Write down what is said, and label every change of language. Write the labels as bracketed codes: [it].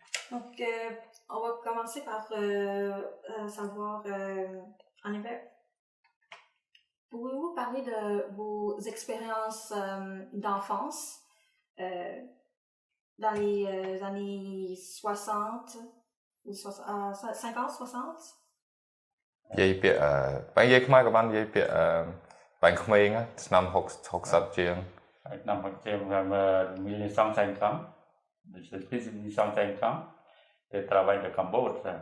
[fr] Donc, on va commencer par savoir, en effet, pouvez-vous parler de vos expériences d'enfance dans les années 60 ou 50, 60? [km] និយាយពាក្យបែរនិយាយខ្មែរក៏បាននិយាយពាក្យបែរក្មេងឆ្នាំ60ជាង [fr] Năm 1950, depuis 1950, j'ai travaillé au Cambodge.